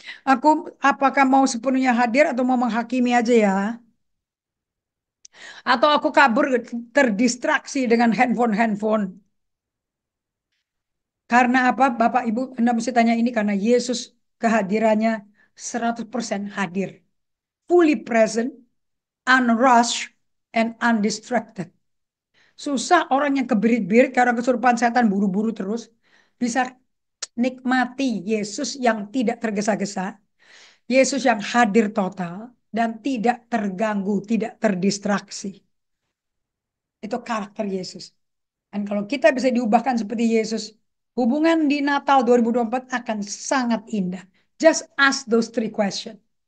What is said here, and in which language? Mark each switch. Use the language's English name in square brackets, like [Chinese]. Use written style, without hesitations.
[Indonesian] Aku apakah mau sepenuhnya hadir atau mau menghakimi aja ya? Atau aku kabur terdistraksi dengan handphone. Karena apa? Bapak Ibu, Anda mesti tanya ini karena Yesus kehadirannya 100% hadir. [English] Fully present, unrushed, and undistracted. [Indonesian] Susah orang yang keberit-berit karena kesurupan setan buru-buru terus bisa nikmati Yesus yang tidak tergesa-gesa, Yesus yang hadir total dan tidak terganggu, tidak terdistraksi. Itu karakter Yesus. Dan kalau kita bisa diubahkan seperti Yesus, hubungan di Natal 2024 akan sangat indah. [English] Just ask those 3 questions.